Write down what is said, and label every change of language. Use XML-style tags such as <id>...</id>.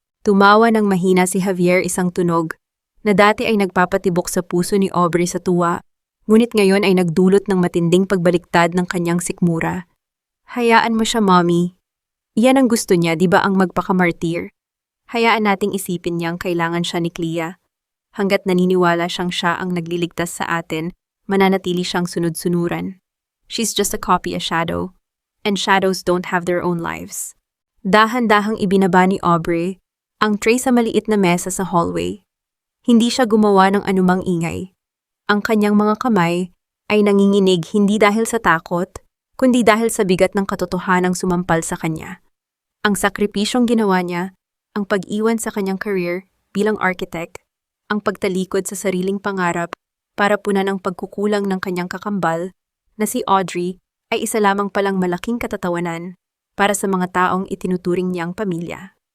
<tl>Tumawa ng mahina si Javier, isang tunog na dati ay nagpapatibok sa puso ni Aubrey sa tuwa, ngunit ngayon ay nagdulot ng matinding pagbaliktad ng kanyang sikmura. Hayaan mo siya, Mommy. Iyan ang gusto niya, di ba ang magpakamartir? Hayaan nating isipin niyang kailangan siya ni Clea. Hanggat naniniwala siyang siya ang nagliligtas sa atin, mananatili siyang sunod-sunuran.</tl> <en>She's just a copy, a shadow. And shadows don't have their own lives.</en> <tl>Dahan-dahang ibinaba ni Aubrey ang tray sa maliit na mesa sa hallway. Hindi siya gumawa ng anumang ingay. Ang kanyang mga kamay ay nanginginig hindi dahil sa takot, kundi dahil sa bigat ng katotohanang sumampal sa kanya. Ang sakripisyong ginawa niya, ang pag-iwan sa kanyang career bilang architect, ang pagtalikod sa sariling pangarap para punan ang pagkukulang ng kanyang kakambal na si Audrey ay isa lamang palang malaking katatawanan para sa mga taong itinuturing niyang pamilya.</tl>